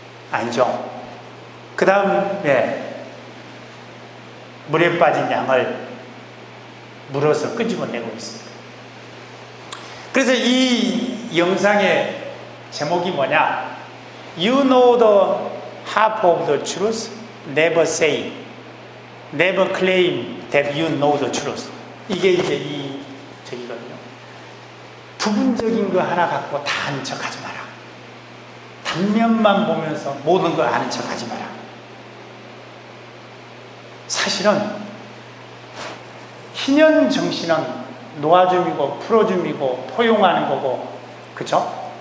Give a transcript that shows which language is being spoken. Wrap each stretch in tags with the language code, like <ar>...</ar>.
<ko>아니죠. 그 다음에 물에 빠진 양을 물어서 끄집어내고 있습니다. 그래서 이 영상의 제목이 뭐냐?</ko> <en>You know the half of the truth, never say, never claim that you know the truth.</en> <ko>이게 이제 이 저기거든요. 부분적인 거 하나 갖고 다 아는 척 하지 마라. 단면만 보면서 모든 걸 아는 척 하지 마라. 사실은 희년 정신은 놓아줌이고 풀어줌이고 포용하는 거고, 그죠?</ko>